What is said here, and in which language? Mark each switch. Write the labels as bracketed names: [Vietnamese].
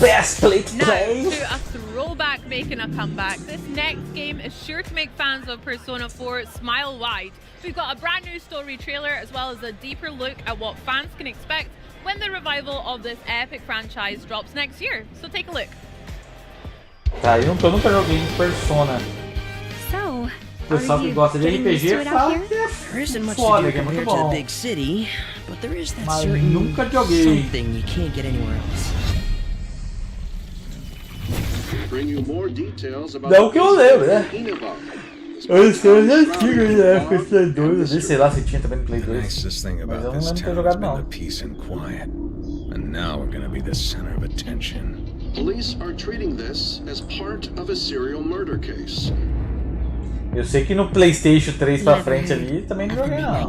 [English] Best place to play! Now, to a throwback making a comeback, this next game is sure to make fans of Persona 4 smile wide. We've got a brand new story trailer as well as a deeper look at what fans can expect when the revival of this epic franchise drops next year. So take a look. [Portuguese] Tá, eu nunca joguei Persona. [English] So, [Portuguese] o pessoal que gosta de RPG fala que é foda, que é muito bom. Mas nunca joguei. Não que eu lembro, né? As coisas antigas, né? Play 2, eu sei lá se tinha também no Play 2. Mas eu não lembro de ter jogado, não. [English] And now we're gonna be the center of attention. Police are treating this as part of a serial murder case. [Portuguese] Eu sei que no PlayStation 3 pra frente ali também não joguei, não.